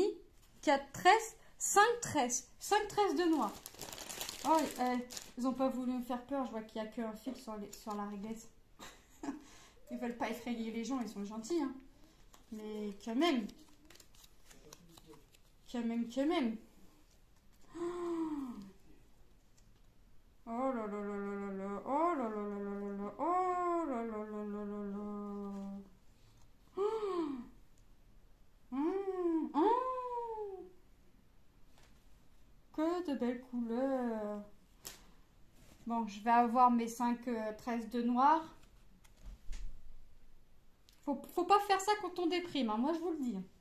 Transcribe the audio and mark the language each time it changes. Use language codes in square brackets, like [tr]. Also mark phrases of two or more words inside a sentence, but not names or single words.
[fr] 4 tresses. 5 tresses. 5 tresses de noix. Oh, ils n'ont pas voulu me faire peur. Je vois qu'il n'y a qu'un fil sur la réglisse. Ils veulent pas effrayer les gens. Ils sont gentils. Hein. Mais quand même. Quand même. Oh là là là là là là. Oh là là là là là là. Oh là là là là là là. Que de belles couleurs. Bon, je vais avoir mes 5 tresses de noir. Faut pas faire ça quand on déprime, hein, moi je vous le dis.